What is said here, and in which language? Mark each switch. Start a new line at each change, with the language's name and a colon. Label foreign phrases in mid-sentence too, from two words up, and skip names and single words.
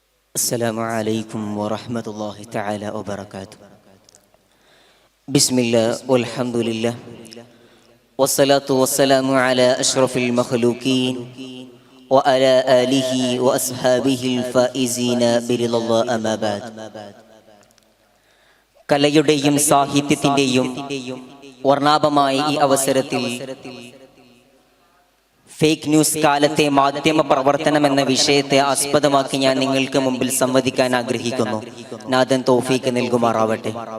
Arabic: السلام عليكم ورحمة الله تعالى وبركاته. بسم الله والحمد لله والصلاة والسلام على أشرف المخلوقين وعلى آله وأصحابه الفائزين برضا الله أما بعد.
Malayalam: കലയുടെയും സാഹിത്യത്തിന്റെയും വർണ്ണാഭമായ ഈ അവസരത്തിൽ
English: fake news
Malayalam: കാലത്തെ മാധ്യമ പ്രവർത്തനം എന്ന വിഷയത്തെ ആസ്പദമാക്കി ഞാൻ നിങ്ങൾക്ക് മുമ്പിൽ സംവദിക്കാൻ ആഗ്രഹിക്കുന്നു. നാഥൻ തൗഫീഖ് നൽകുമാറാവട്ടെ.